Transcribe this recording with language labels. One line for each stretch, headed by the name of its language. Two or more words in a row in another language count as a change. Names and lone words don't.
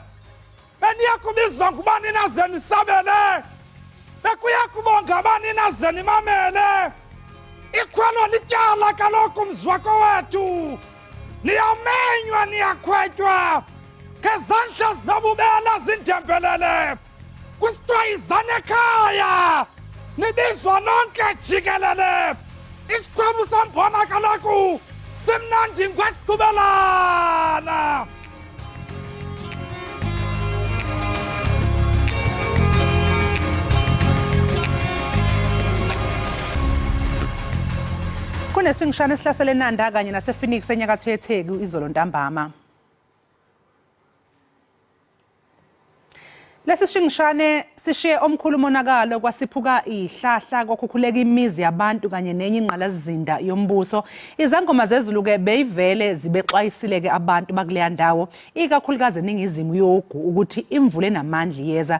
Xhosa: beniya kubizwa ngubani nazeni sabele bekuya kubonga bani nazeni mamele ikhwelo lityala kaloku mzwako wethu niyamenywa niyakhwetywa ngezandla zinobubela zindembelele kusitwayizana ekhaya nibizwa nonke jikelele isikhwebu sambona kaloku simnandi ngwaqhubelana.
Zulu: Kunesingishane esihlasele Nanda kanye nasePhoenix enyakatho yeTheku izolo ntambama. Lesi shingishane sishiye omkhulu umonakalo kwasiphuka ihlahla kwakhukhuleka imizi yabantu kanye nenye ingqalazinda yombuso. Izangoma zezulu ke beyivele zibexwayisile ke abantu bakuleya ndawo ikakhulukazi eningizimu yogu ukuthi imvula enamandla iyeza.